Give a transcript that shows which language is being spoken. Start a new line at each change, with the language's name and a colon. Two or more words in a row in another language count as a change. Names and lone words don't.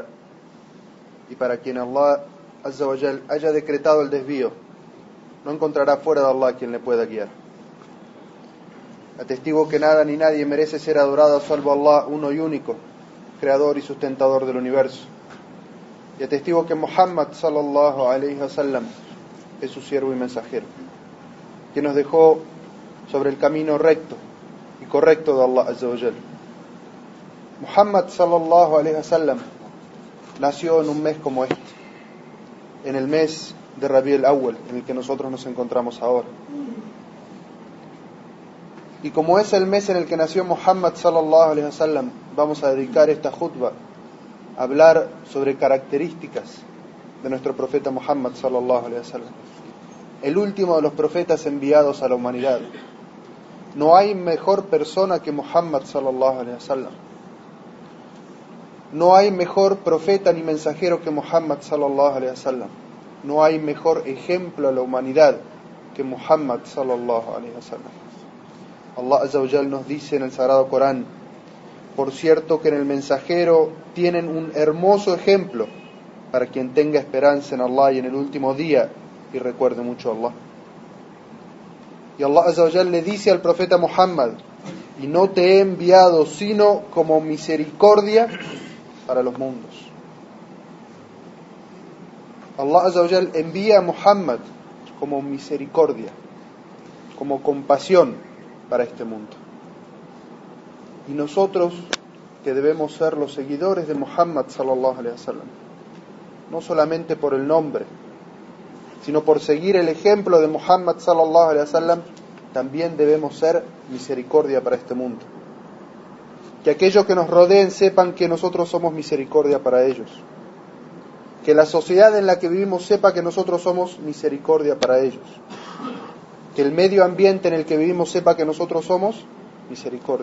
Spanish: Y para quien Allah
Arabic: عز وجل
Spanish: haya decretado el desvío, no encontrará fuera de Allah quien le pueda guiar. Atestigo que nada ni nadie merece ser adorado salvo Allah, uno y único, creador y sustentador del universo. Y atestigo que Muhammad
Arabic: صلى الله عليه وسلم
Spanish: es su siervo y mensajero, que nos dejó sobre el camino recto y correcto de Allah
Arabic: عز وجل.
Spanish: Muhammad
Arabic: صلى الله عليه وسلم
Spanish: nació en un mes como este, en el mes de Rabi al-Awwal, en el que nosotros nos encontramos ahora. Y como es el mes en el que nació Muhammad
Arabic: صلى الله عليه وسلم,
Spanish: vamos a dedicar esta khutbah a hablar sobre características de nuestro profeta Muhammad
Arabic: صلى الله عليه وسلم,
Spanish: el último de los profetas enviados a la humanidad. No hay mejor persona que Muhammad
Arabic: صلى الله عليه وسلم.
Spanish: No hay mejor profeta ni mensajero que Muhammad
Arabic: صلى الله عليه وسلم.
Spanish: No hay mejor ejemplo a la humanidad que Muhammad
Arabic: صلى الله عليه وسلم.
Spanish: Allah
Arabic: عز وجل
Spanish: nos dice en el Sagrado Corán: por cierto que en el mensajero tienen un hermoso ejemplo para quien tenga esperanza en Allah y en el último día y recuerde mucho a Allah. Y Allah
Arabic: عز وجل
Spanish: le dice al profeta Muhammad: y no te he enviado sino como misericordia para los mundos. Allah
Arabic: عز وجل
Spanish: envía a Muhammad como misericordia, como compasión para este mundo. Y nosotros, que debemos ser los seguidores de Muhammad
Arabic: صلى الله عليه وسلم,
Spanish: no solamente por el nombre, sino por seguir el ejemplo de Muhammad
Arabic: صلى الله عليه وسلم,
Spanish: también debemos ser misericordia para este mundo. Que aquellos que nos rodeen sepan que nosotros somos misericordia para ellos. Que la sociedad en la que vivimos sepa que nosotros somos misericordia para ellos. Que el medio ambiente en el que vivimos sepa que nosotros somos misericordia.